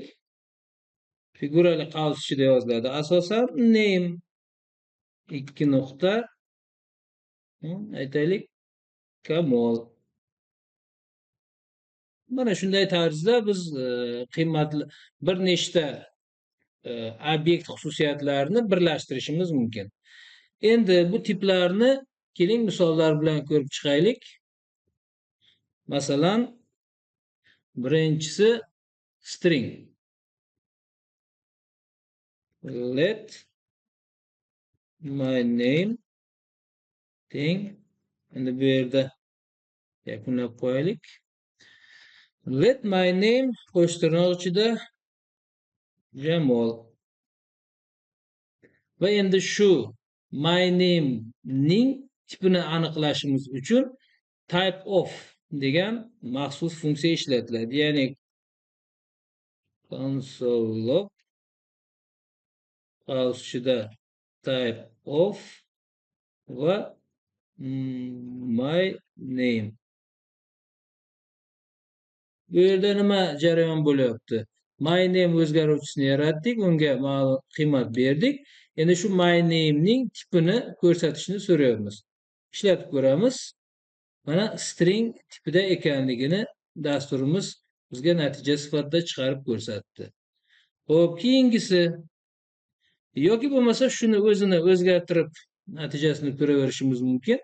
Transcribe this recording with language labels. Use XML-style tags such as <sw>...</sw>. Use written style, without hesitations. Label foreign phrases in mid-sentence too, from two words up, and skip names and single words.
<uz>Figurali qavs ichida yoziladi. Asosan name 2 nuqta aytaylik Kamol Mana shunday tarzda biz qiymatli bir nechta obyekt xususiyatlarini birlashtirishimiz mumkin. Endi bu tiplarni keling misollar bilan ko'rib chiqaylik. Masalan, birinchisi string.</uz> <en>Let my name teng.</en> <uz>Endi bu yerda yakunlab qo'yaylik.</uz> <en>Let my name</en> <uz>qo'sh tirnoq ichida Jamol. Va endi shu</uz> <en>my name</en> <uz>ning tipini aniqlashimiz uchun</uz> <en>type of</en> <uz>degan maxsus funksiya ishlatiladi.</uz> <en>Ya'ni console log ichida type of va my name.</en> <uz>Bu yerda nima jarayon bo'lyapti?</uz> <en>My name</en> <uz>o'zgaruvchisini yaratdik, unga ma'lum qiymat berdik. Endi shu</uz> <en>my name</en> <uz>ning tipini ko'rsatishni so'rayapmiz. Ishlatib ko'ramiz. Mana string tipida ekanligini dasturimiz bizga natija sifatida chiqarib ko'rsatdi. Xo'p, keyingisi yoki bo'lmasa shuni o'zini o'zgartirib natijasini ko'raverishimiz mumkin.</uz>